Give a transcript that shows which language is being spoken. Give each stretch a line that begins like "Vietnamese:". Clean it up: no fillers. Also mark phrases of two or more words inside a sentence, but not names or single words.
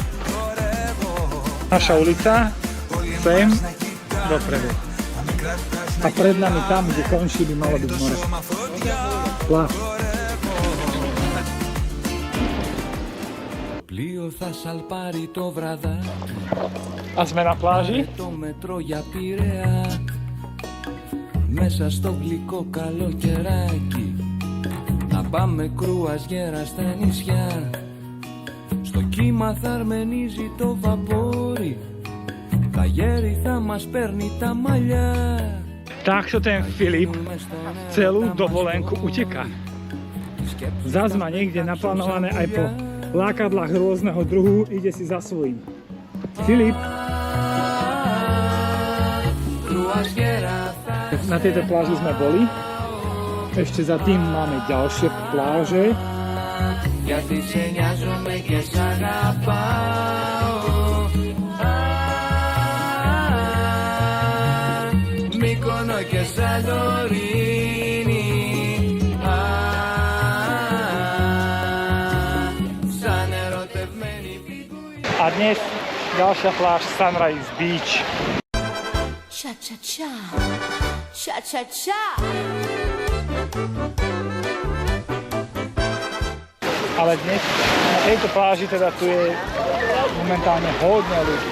Slovak: Naša ulica, sem, dopredu. A pred nami tam, kde končí, by malo byť more. Pláž.
Greek: Πλοίο θα σαλπάρει το βραδάκι.
Slovak: A sme na pláži.
Greek: Το μετρό για Πειραιά. Μέσα στο γλυκό καλοκαιράκι. Να πάμε κρουαζιέρα στα νησιά. Στο κύμα θα αρμενίζει το βαπόρι. Τα γέρι θα μας παίρνει τα μαλλιά.
Slovak: Takto ten Filip celú dovolenku uteká. Zas má niekde naplánované aj po lákadlách rôzneho druhu, ide si za svojím. Filip, na tejto pláži sme boli. Ešte za tým máme ďalšie pláže.
Greek: Γιατί σε νοιάζομαι και σ' αγαπάω. Μύκονο και Σαντορίνη. Σαν ερωτευμένη πηγουή.
Slovak: A dnes ďalšia pláž Sunrise Beach. Cha-cha-cha. Cha-cha-cha. Ale dnes na tejto pláži teda tu je momentálne hodne ľudí.